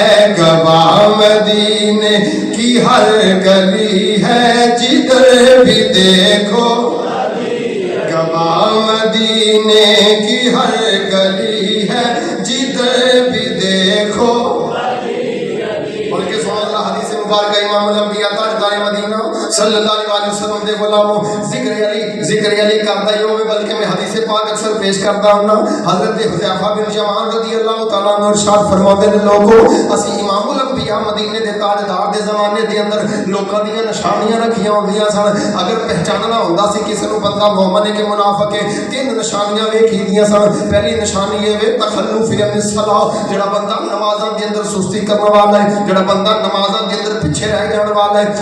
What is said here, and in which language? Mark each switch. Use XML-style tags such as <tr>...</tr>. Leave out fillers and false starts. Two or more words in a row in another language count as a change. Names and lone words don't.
<ur>گواہ مدینے کی ہر گلی ہے، جدھر بھی دیکھو، گواہ مدینے کی ہر گلی ہے، جدھر بھی دیکھو.</ur> <pa>مبارک</pa> <ar>إمام الأنبياء</ar> <pa>تاجدار مدینہ</pa> <ar>صلى الله عليه وسلم</ar> <pa>دے غلامو ذکر علی کردا ہی ہووے، بلکہ میں حدیث پاک اکثر پیش کردا ہوں. حضرت حذیفہ بن یمان</pa> <ar>رضي الله تعالى عنه</ar> <pa>ارشاد فرماتے نے لوگو اسی</pa> <ar>إمام الأنبياء</ar> <pa>مدینے دے تاجدار دے زمانے دے اندر لوکاں دی نشانیاں رکھیاں ہوندیاں سن. اگر پہچاننا ہندا سی کسے نوں بندہ مومن ہے کہ منافق ہے، تین نشانیاں ویکھی دیاں سن. پہلی نشانی اے وے</pa> <ar>تخلف في صلاة,</ar> <pa>جیہڑا بندہ نمازاں دے اندر سستی کرنے والا ہے، جیہڑا بندہ نمازاں دے اندر پیچھے رہ جانے والا ہے.</pa>